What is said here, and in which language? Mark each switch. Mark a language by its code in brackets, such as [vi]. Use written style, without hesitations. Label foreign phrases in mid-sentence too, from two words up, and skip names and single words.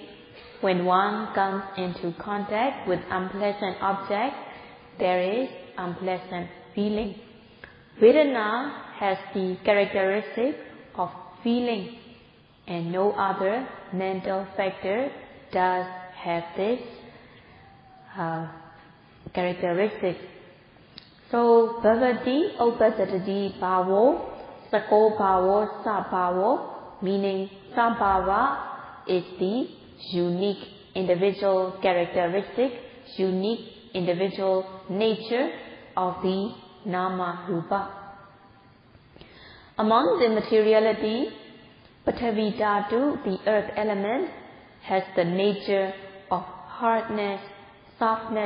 [en] When one comes into contact with unpleasant objects, there is unpleasant feeling. Vedana has the characteristic of feeling, and no other mental factor does have this characteristic. So, [pi] bhavati upasadati bhavo, sako bhavo sabhavo, [en] meaning sabhava is the unique individual characteristic, unique individual nature of the [pi] Nama Rupa. [en] Among the materiality, [sa] Prithvi Dhatu, [en] the earth element, has the nature of hardness, softness.